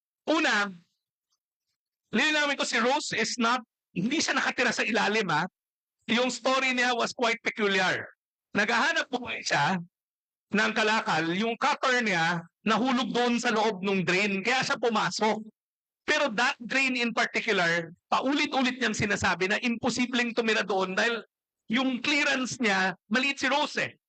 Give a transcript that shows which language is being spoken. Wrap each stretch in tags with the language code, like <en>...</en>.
<tl>Una, linawin ko si Rose</tl> <en>is not,</en> <tl>hindi siya nakatira sa ilalim, ha?</tl> <en>Yung story niya was quite peculiar.</en> <tl>Naghahanap po siya ng kalakal, yung cutter niya nahulog doon sa loob ng drain, kaya siya pumasok. Pero</tl> <en>that drain in particular,</en> <tl>paulit-ulit niyang sinasabi na imposibleng tumira doon dahil yung clearance niya, maliit si Rose eh.</tl>